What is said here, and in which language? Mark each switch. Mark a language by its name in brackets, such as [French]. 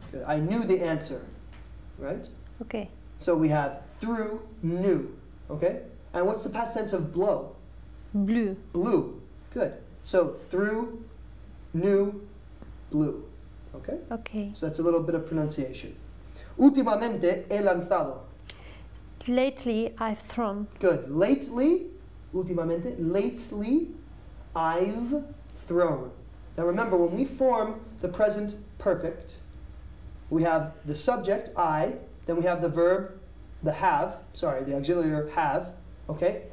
[English] Good. I knew the answer. Right. Okay. So we have through, knew. Okay. And what's the past tense of blow? Blue. Blue. Good. So through, knew, blue. Okay? Okay. So that's a little bit of pronunciation. [Spanish] Últimamente he lanzado. [English] Lately I've thrown. Good. Lately, [Spanish] últimamente, [English] lately I've thrown. Now remember, when we form the present perfect, we have the subject, I, then we have the verb, the auxiliary have, okay?